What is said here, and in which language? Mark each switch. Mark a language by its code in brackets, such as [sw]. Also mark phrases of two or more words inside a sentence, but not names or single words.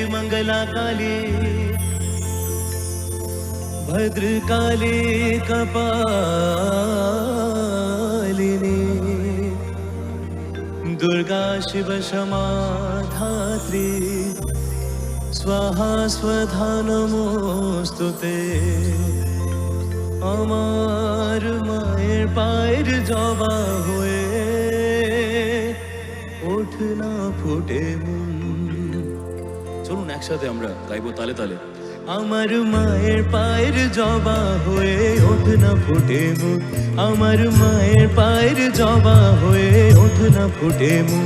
[sa] मंगला काले भद्रकाले कपालिनी दुर्गा शिव क्षमा धात्री स्वाहा स्वधा नमोस्तुते [bn] আমার মায়ের পায়ের জবা হয়ে ওঠ না ফুটে মন। চলুন একসাথে আমরা গাইবো তালে তালে। আমার মায়ের পায়ের জবা হয়ে ওঠ না ফুটে মন, আমার মায়ের পায়ের জবা হয়ে ওঠ না ফুটে মন।